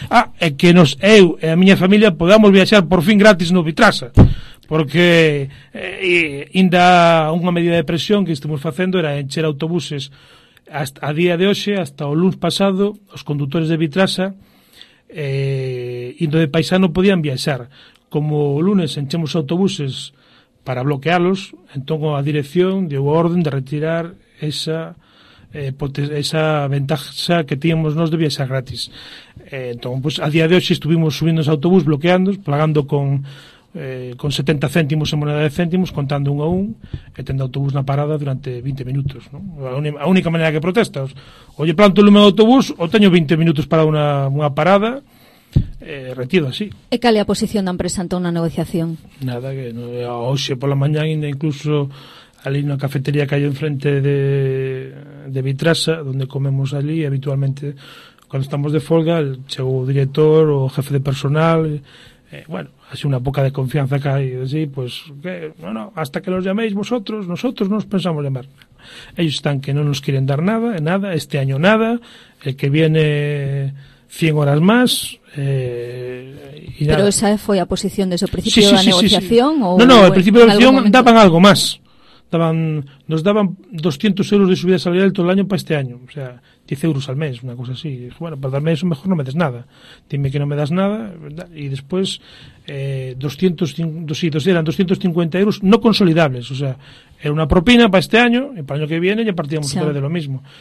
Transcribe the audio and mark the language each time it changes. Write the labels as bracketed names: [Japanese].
[Galician] Ah, é que nos, eu e a miña familia podamos viaxar por fin gratis no Vitrasa, porque ainda unha medida de presión que estamos facendo era encher autobuses hasta, a día de hoxe, hasta o lunes pasado, os condutores de Vitrasa, indo de paisano, podían viaxar. Como o lunes enchemos autobuses para bloquearlos, entón a dirección deu a orden de retirar esa ventaja que tíamos nos de viaxar gratis. Entón, pues, a día de hoxe estuvimos subindo os autobús, bloqueándos, plagando con 70 céntimos en moneda de céntimos, contando un a un, e tendo autobús na parada durante 20 minutos. ¿No? A única maneira que protestas, oye, planto o lume do autobús, ou teño 20 minutos para unha parada, retido así. E cal é a posición da empresa ante unha negociación? Nada, que hoxe pola mañá ainda incluso ali na cafetería que hai enfrente de Vitrasa, onde comemos ali habitualmente cando estamos de folga, chegou o director, o jefe de personal, bueno, así unha poca de confianza que hai, así, pues, que, bueno, [Spanish] hasta que los llaméis vosotros, nosotros nos pensamos llamar. Ellos están que non nos quieren dar nada, este año nada, el que viene 100 horas más, y nada. [Galician] Pero esa foi a posición desde o principio da negociación? [Spanish] No, al principio da negociación daban algo más. nos daban 200 euros de subida salarial todo el año para este año, o sea, 10 euros al mes, una cosa así. Dije, bueno, para darme eso mejor no me des nada, dime que no me das nada, ¿verdad? Y después 250 euros no consolidables, o sea, era una propina para este año, y para el año que viene ya partíamos otra vez de lo mismo.